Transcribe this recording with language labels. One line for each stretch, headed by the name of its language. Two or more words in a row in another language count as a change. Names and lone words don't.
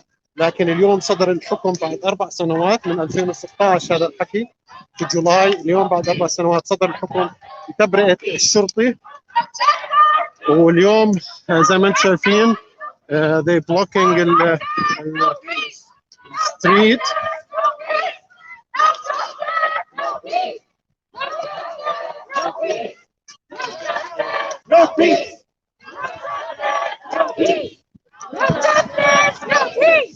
Arabic: لكن اليوم صدر الحكم بعد 4 سنوات من 2016، هذا الحكي في جولاي. اليوم بعد 4 سنوات صدر الحكم بتبرئة الشرطي، واليوم زي ما انتم شايفين
English: they blocking
Arabic: الستريت.
English: No peace! No peace! No justice! No peace!